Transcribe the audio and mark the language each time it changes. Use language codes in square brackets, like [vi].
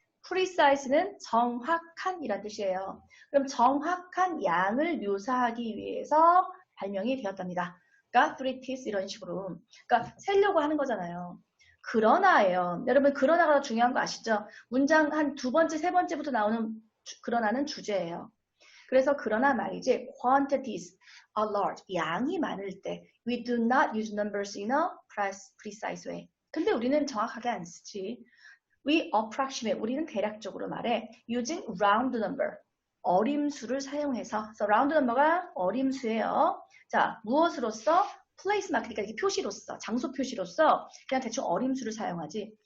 [ko] precise는 정확한 이란 뜻이에요. 그럼 정확한 양을 묘사하기 위해서 발명이 되었답니다. 그러니까 3 teeth 이런 식으로. 그러니까 세려고 하는 거잖아요. 그러나예요. 여러분 그러나가 중요한 거 아시죠? 문장 한 2번째, 3번째부터 나오는 그러나는 주제예요. 그래서 그러나 말이지 [en] quantities are large. [ko] 양이 많을 때 [en] we do not use numbers in a precise way. [ko] 근데 우리는 정확하게 안 쓰지. [en] We approximate, [ko] 우리는 대략적으로 말해 [en] using round number, [ko] 어림수를 사용해서. 그래서 round number가 어림수예요. 자, 무엇으로써? place mark, 그러니까 이렇게 표시로서, 장소 표시로서 그냥 대충 어림수를 사용하지.